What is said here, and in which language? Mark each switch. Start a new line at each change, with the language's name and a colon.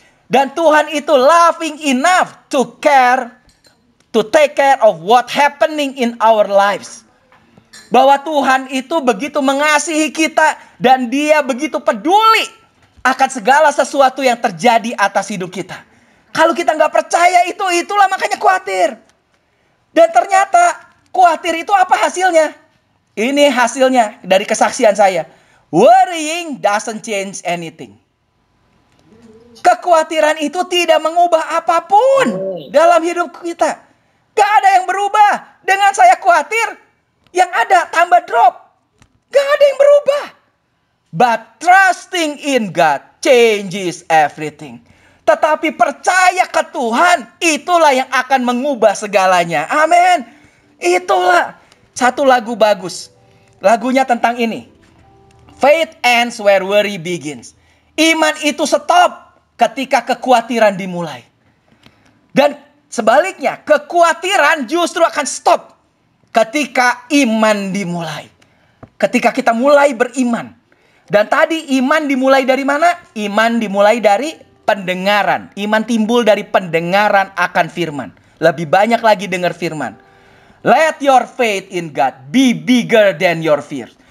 Indonesian: Dan Tuhan itu
English: loving enough to take care of what happening in our lives.
Indonesian: Bahwa Tuhan itu begitu mengasihi kita dan Dia begitu peduli akan segala sesuatu yang terjadi atas hidup kita. Kalau kita nggak percaya itulah makanya khawatir. Dan ternyata khawatir itu apa hasilnya? Ini hasilnya dari kesaksian saya.
English: Worrying doesn't change anything.
Indonesian: Kekhawatiran itu tidak mengubah apapun dalam hidup kita. Gak ada yang berubah. Dengan saya khawatir, yang ada tambah drop. Gak ada yang berubah.
English: But trusting in God changes everything.
Indonesian: Tetapi percaya ke Tuhan, itulah yang akan mengubah segalanya. Amin. Itulah satu lagu bagus. Lagunya tentang ini.
English: Faith ends where worry begins.
Indonesian: Iman itu stop ketika kekhawatiran dimulai. Dan sebaliknya, kekhawatiran justru akan stop ketika iman dimulai. Ketika kita mulai beriman. Dan tadi iman dimulai dari mana? Iman dimulai dari pendengaran. Iman timbul dari pendengaran akan firman. Lebih banyak lagi dengar firman.
English: Let your faith in God be bigger than your fear.